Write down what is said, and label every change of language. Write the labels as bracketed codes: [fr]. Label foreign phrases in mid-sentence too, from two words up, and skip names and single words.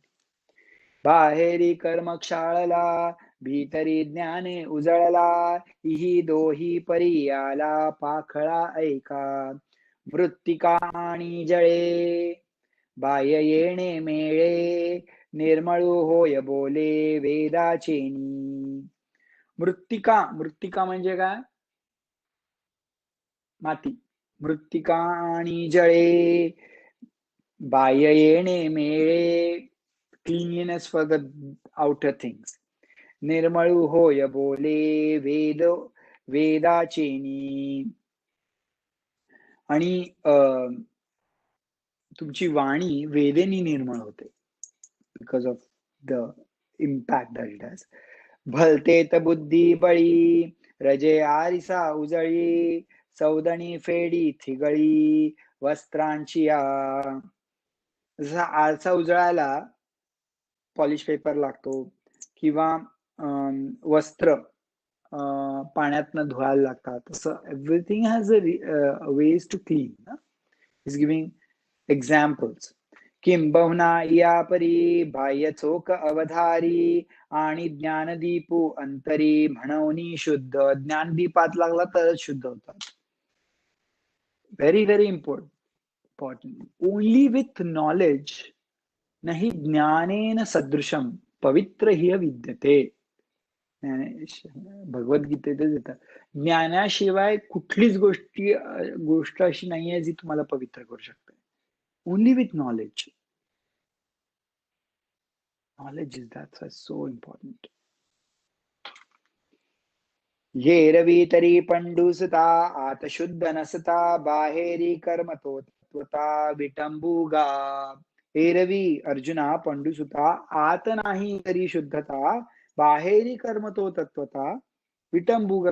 [mr] बाहेरी कर्म क्षाळला भीतरी ज्ञाने उजळला. इही दोही परी आला पाखळा ऐका. मृत्तिका आणि जळे बाह्य येणे मेळे निर्मळू होय बोले वेदाचेनी. मृत्तिका, मृत्तिका म्हणजे काय? माती. मृत्तिका आणि जळे बाह्य येणे मेळे, [en] cleanliness for the outer things. [mr] निर्मळू होय बोले वेदाचेनी. आणि तुमची वाणी वेदेनी निर्मळ होते [en] because of the impact that it has. [mr] भलतेत बुद्धी बळी रजे आरिसा उजळी सौदणी फेडी थिगळी वस्त्रांची या. जसा आरसा उजळायला [en] polish paper [mr] लागतो किंवा वस्त्र पाण्यातनं धुवायला लागतात, तसं [en] everything has a ways to clean. is giving examples. [mr] किंबहुना या परी बाह्य चोख अवधारी आणि ज्ञानदीपू अंतरी म्हणून शुद्ध. ज्ञानदीपात लागला तरच शुद्ध होतात. [en] very very important. only with knowledge [sa] नाही ज्ञानेन सदृशम पवित्र हि विद्यते. [mr] भगवद्गीतेतच येतात. ज्ञानाशिवाय कुठलीच गोष्ट अशी नाहीये जी तुम्हाला पवित्र करू शकते. [en] only with knowledge. knowledge is that's so important. [mr] ये रवी तरी पंडुसता आत शुद्ध नसता बाहेरी कर्म तो तत्वता विटंबुगा. हे रवी अर्जुना पंडुसुता आत नाही तरी शुद्धता बाहेरी कर्म तो तत्वता विटंबुग.